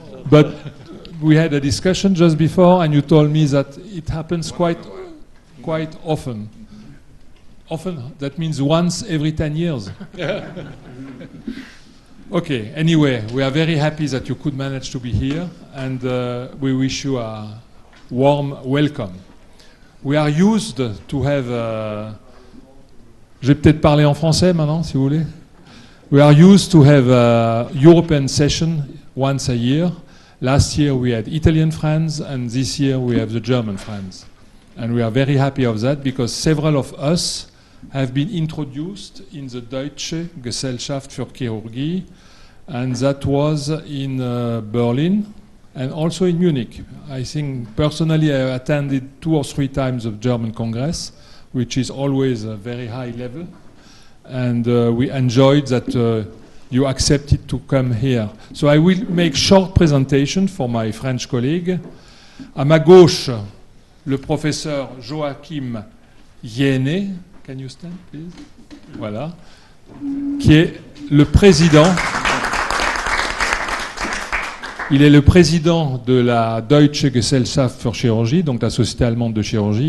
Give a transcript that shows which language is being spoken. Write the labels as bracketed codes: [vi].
[en] But we had a discussion just before and you told me that it happens quite often. Often, that means once every 10 years. Okay, anyway, we are very happy that you could manage to be here and we wish you a warm welcome. We are used to have... [fr] Je vais peut-être parler en français maintenant, si vous voulez. [en] We are used to have a European session once a year. Last year we had Italian friends and this year we have the German friends. And we are very happy of that because several of us have been introduced in the Deutsche Gesellschaft für Chirurgie, and that was in Berlin and also in Munich. I think personally I attended 2 or 3 times of German Congress, which is always a very high level, and we enjoyed that you accepted to come here. So I will make short presentation for my French colleague. [fr] À ma gauche, le professeur Joachim Jene. [en] Can you stand, please? [fr] Voilà. Qui est le président. Il est le président de la Deutsche Gesellschaft für Chirurgie, donc la société allemande de chirurgie.